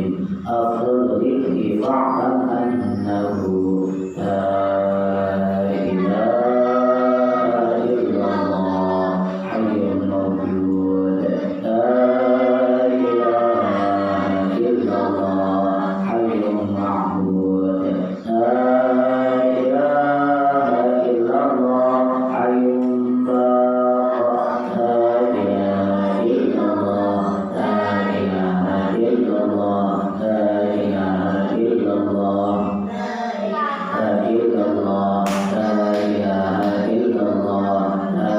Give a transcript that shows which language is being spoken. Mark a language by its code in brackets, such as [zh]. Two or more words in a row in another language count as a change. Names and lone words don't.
[ar] أفضل الذكر فاعلم أنه لا إله إلا الله حي موجود لا إله إلا الله حي معبود لا إله إلا الله حي باقي لا إله إلا الله لا إله إلا الله لا إله إلا الله لا إلا الله لا إله إلا الله لا